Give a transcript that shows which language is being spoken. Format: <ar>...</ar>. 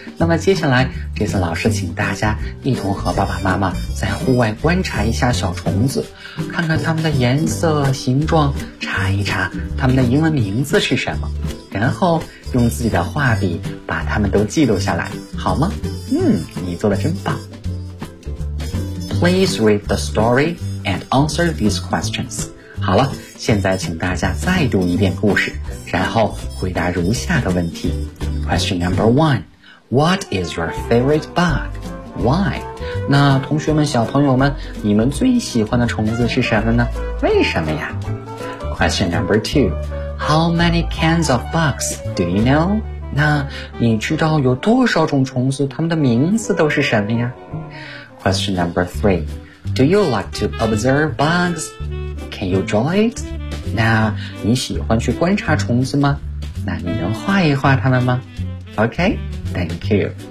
<zh>那么接下来这次老师请大家一同和爸爸妈妈在户外观察一下小虫子，看看它们的颜色形状，查一查它们的英文名字是什么，然后用自己的画笔把它们都记录下来，好吗？你做得真棒。</zh> <en>Please read the story and answer these questions.</en> <zh>好了，现在请大家再读一遍故事，然后回答如下的问题。</zh> <en>Question number one. What is your favorite bug? Why?</en> <zh>那同学们，小朋友们，你们最喜欢的虫子是什么呢？为什么呀？</zh> <en>Question number two. How many kinds of bugs do you know?</en> <zh>那你知道有多少种虫子，它们的名字都是什么呀？</zh> <en>Question number three. Do you like to observe bugs? Can you draw it?</en> <zh>那你喜欢去观察虫子吗？那你能画一画它们吗？</zh> <en>OK, thank you.</en>